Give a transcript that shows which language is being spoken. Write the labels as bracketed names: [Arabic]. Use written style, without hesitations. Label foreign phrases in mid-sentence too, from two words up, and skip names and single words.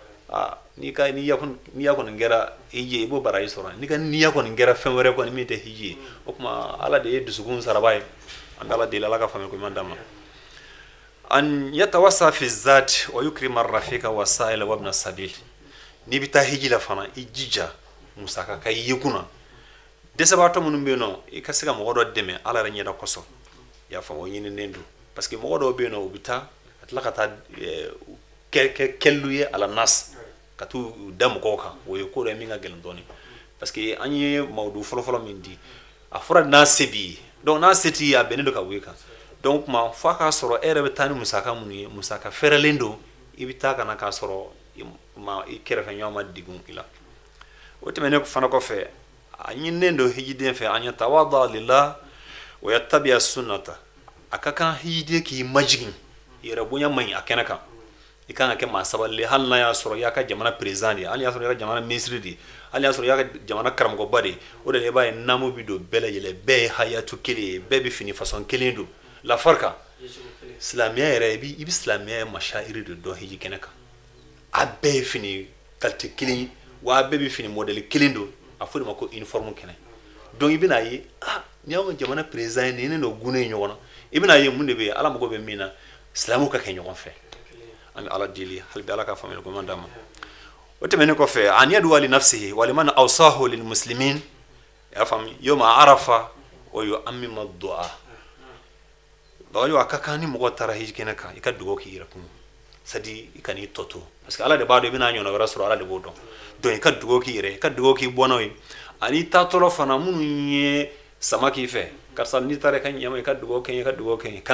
[Bambara] n'i ya kɔni kɛra hiji ye i b'o baraji sɔrɔ n'i ka niya kɔni kɛra fɛn wɛrɛ kɔni min tɛ hiji ye o tuma ala de ye dusukun saraba ye an bɛ ala deli ala ka faamuyali koɲuman d'a ma [Arabic] أن يتوسع في الزاد ويكرم الرفيق والسائل وابن السبيل [Bambara] n'i bɛ taa hiji la fana i jija musaka ka ye kunna dɛsɛbaatɔ minnu bɛ yen nɔ i ka se ka mɔgɔ dɔ dɛmɛ ala yɛrɛ ɲɛda kosɔn i y'a faamu o ɲininen don [French] parce que [Bambara] mɔgɔ dɔw bɛ yen nɔ u bɛ taa ka tila ka taa kɛ kɛlu ye ala nas ka t'u da mɔgɔw kan o ye ko dɔ ye min ka gɛlɛn dɔɔni [French] parce que [Bambara] an ye mawudu fɔlɔfɔlɔ min di a fɔra n'a se b'i ye donc n'a se t'i ye a bɛnnen don ka wuli kan donc kuma f'a k'a sɔrɔ e yɛrɛ bɛ taa ni musaka minnu ye musaka fɛrɛlen don i bɛ taa ka na k'a sɔrɔ i kɛrɛfɛ ɲɔgɔn ma degun i la o tɛmɛnen fana kɔfɛ a ɲininen don hijiden fɛ [Arabic] أن يتواضع لله ويتبع السنة [Bambara] a ka kan hijiden k'i majigin yɛrɛ bonya man ɲi a kɛnɛ kan i kan ka kɛ maa sabalilen hali n'a y'a sɔrɔ i y'a ka jamana président de ye hali y'a sɔrɔ i y'a ka jamana ministre de ye hali y'a sɔrɔ i y'a ka jamana karamɔgɔba de ye o de la i b'a ye naamu bɛ don bɛɛ lajɛlen bɛɛ ye hayatu kelen ye bɛɛ bɛ fini façon kelen don la farka silamɛya yɛrɛ i bɛ silamɛya mashairi de dɔn hiji kɛnɛ kan a bɛɛ ye fini qualité kelen wa a bɛɛ bɛ fini modèle kelen don a fɔ de ma ko uniforme kɛnɛ donc i bɛna ye ni y'aw ka jamana président ye nin n'o gunnen ɲɔgɔn na i bɛna ye mun de bɛ yen ala mago bɛ min na silamɛw ka kɛ ɲɔgɔn fɛ an bɛ ala deli hali bi ala ka faamuyali koɲuman d'an ma o tɛmɛnen kɔfɛ [Arabic] أن يدعو لنفسه ولمن أوصاه للمسلمين [Bambara] y'a faamu [Arabic] يوم عرفة ويعمم الدعاء [Bambara] bagayo a ka kan ni mɔgɔ taara hiji kɛnɛ kan i ka dugawu k'i yɛrɛ kun sadi i ka n'i tɔ to [French] parce que [Bambara] ala de b'a dɔn i bɛna ɲɔgɔnna wɛrɛ sɔrɔ ala de b'o dɔn donc i ka dugawu k'i yɛrɛ i ka dugawu k'i bɔnnaw ye ani taatɔla fana minnu ye sama k'i fɛ karisa n'i taara i ka ɲɛma i ka dugawu kɛ n ye i ka dugawu kɛ n ye kana